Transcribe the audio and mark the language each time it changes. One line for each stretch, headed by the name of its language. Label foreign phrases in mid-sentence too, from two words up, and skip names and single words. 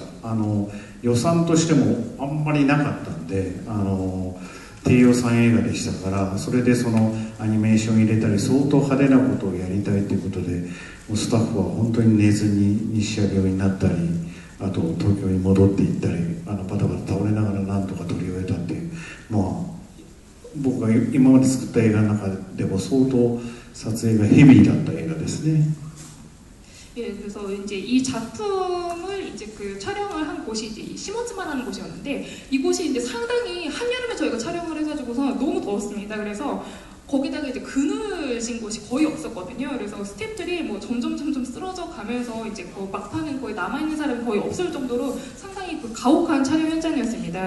Japanese: 予算としてもあんまりなかったんで低予算映画でしたからそれでそのアニメーション入れたり相当派手なことをやりたいということでスタッフは本当に寝ずに西谷病になったりあと東京に戻っていったりバタバタ倒れながらなんとか撮り終えたっていう僕が今まで作った映画の中でも相当撮影がヘビーだった映画ですね。
Korean: 예, 그래서 이제 이 작품을 이제 그 촬영을 한 곳이 이제 시모츠마라는 곳이었는데 이곳이 이제 상당히 한여름에 저희가 촬영을 해가지고서 너무 더웠습니다. 그래서 거기다가 이제 그늘진 곳이 거의 없었거든요. 그래서 스태프들이 뭐 점점 쓰러져 가면서 이제 그 막판은 거의 남아있는 사람이 거의 없을 정도로 상당히 그 가혹한 촬영 현장이었습니다.